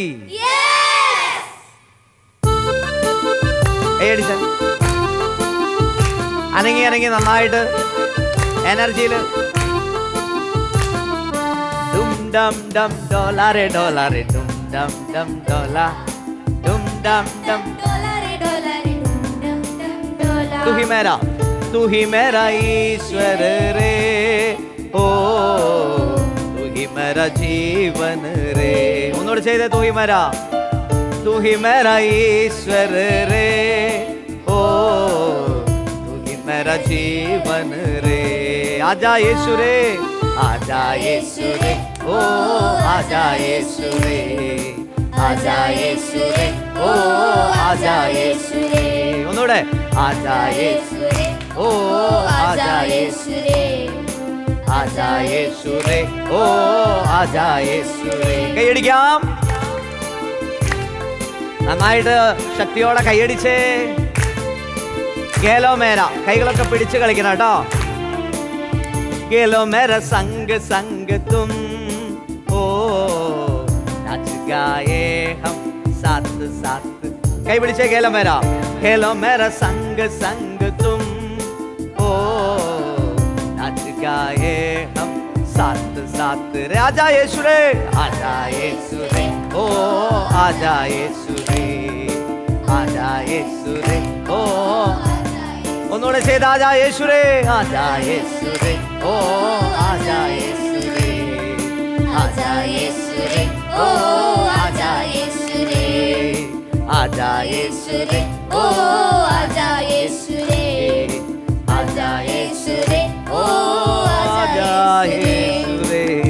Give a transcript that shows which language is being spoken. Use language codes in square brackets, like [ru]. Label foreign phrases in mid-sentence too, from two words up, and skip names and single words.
[hi] അനങ്ങി അനങ്ങി നന്നായിട്ട് എനർജിയിൽ ഡും ഡം ഡം ഡോലാരെ ഡോലാരെ ഡും ഡം ഡം ഡോലാ ഡും ഡം ഡം ഡോലാരെ ഡോലാരെ ഡം ഡം ഡോലാ. तू ही मेरा ईश्वर रे ओ तू ही मेरा जीवन रे. [ml] ഒന്നുകൂടെ ചെയ്തേ. [hi] तू ही मेरा ईश्वर रे ओ तू ही मेरा जीवन रे. आजा यीशु रे आजा यीशु रे ओ आजा यीशु रे आजा यीशु रे ओ आजा यीशु रे. [ml] ഒന്നുകൂടെ [hi] आजा यीशु रे ओ आजा यीशु रे आजा यीशु रे ओ आजा यीशु रे. [ml] കൈയടിക്കാം. നന്നായിട്ട് ശക്തിയോടെ കൈയടിച്ചേ. [hi] गेलो मेरा. [ml] കൈകളൊക്കെ പിടിച്ച് കളിക്കണം കേട്ടോ. [hi] गेलो मेरा संग संग तुम ओ नाच गाए हम साथ साथ. [ml] കൈ പിടിച്ചേ. [hi] गेलो मेरा गेलो मेरा संग संग तुम ओ नाच गाए हम साथ साथ रे. आजा यीशु रे आजा यीशु रे ओ आजा यीशु रे आजा यीशु रे ओ. [ml] ഒന്നുകൂടെ ചെയ്ത് [hi] आजा यीशु रे आजा यीशु रे ओ आजा यीशु रे आजा यीशु रे ओ आजा यीशु रे आजा यीशु रे ओ आजा यीशु रे आजा यीशु रे ओ आजा यीशु रे.